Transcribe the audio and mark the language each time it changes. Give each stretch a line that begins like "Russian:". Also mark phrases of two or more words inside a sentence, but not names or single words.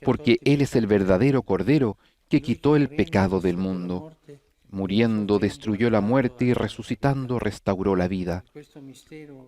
Spanish: Porque
Italian: tolto
Spanish: Él es el verdadero Cordero que quitó el
Italian: morendo,
Spanish: pecado del
Italian: distrutto la
Spanish: mundo.
Italian: morte,
Spanish: Muriendo, destruyó la muerte y resucitando, restauró la vida.
Italian: questo mistero